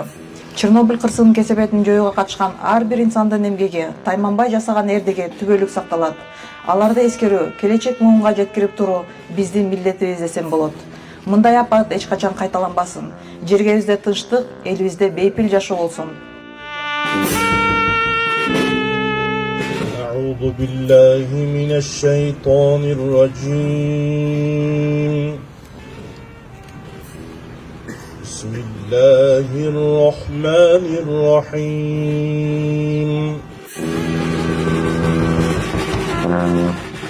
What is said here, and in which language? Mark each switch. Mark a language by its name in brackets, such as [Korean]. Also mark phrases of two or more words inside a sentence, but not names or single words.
[Kyrgyz] Чернобыль кырсыгынын кесепетин жоюуга катышкан ар бир инсандын эмгеги, тайманбай жасаган эрдиги түбөлүк сакталат. Аларды эскерүү, келечек муунга жеткирип туруу биздин милдетибиз десем болот. Мындай апат эч качан кайталанбасын. Жергебизде тынчтык, элибизде бейпил жашоо болсун. [Arabic] أعوذ بالله من الشيطان الرجيم بسم الله الرحمن الرحيم